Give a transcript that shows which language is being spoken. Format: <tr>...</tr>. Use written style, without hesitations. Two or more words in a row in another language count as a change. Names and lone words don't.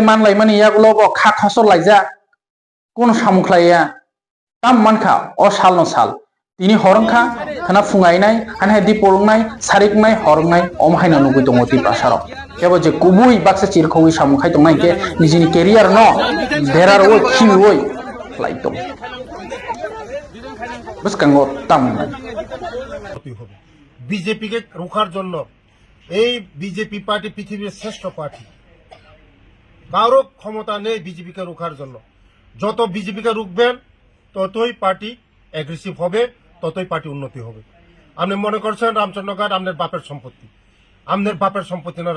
<trp>मान लायमानि यागलो बो खा खसर लायजा कोन सामुखलाया ताम मानखा अ साल न साल तिनि हरंखा खाना फुंगायनाय हानहाय दि पोलंनाय सारिकनाय हरंनाय अमहायना नुगै दङ त्रिपुरा साराव केबो जे कुबुई बाक्सा चिरखौै सामुखाय दंनाय के निजिनि केरियार न देरार ओय खिबि ओय लाइक दं बिसकांग ताम</trp> <bn>বিজেপিকে রোখার জন্য এই বিজেপি পার্টি পৃথিবীর শ্রেষ্ঠ পার্টি কারো ক্ষমতা নেই বিজেপিকে রোখার জন্য যত বিজেপিকে রুখবেন ততই</bn> <en>party aggressive</en> <bn>হবে ততই পার্টি উন্নতি হবে আপনি মনে করছেন রামচন্দ্রঘাট আপনার বাপের সম্পত্তি আপনার বাপের সম্পত্তি না</bn>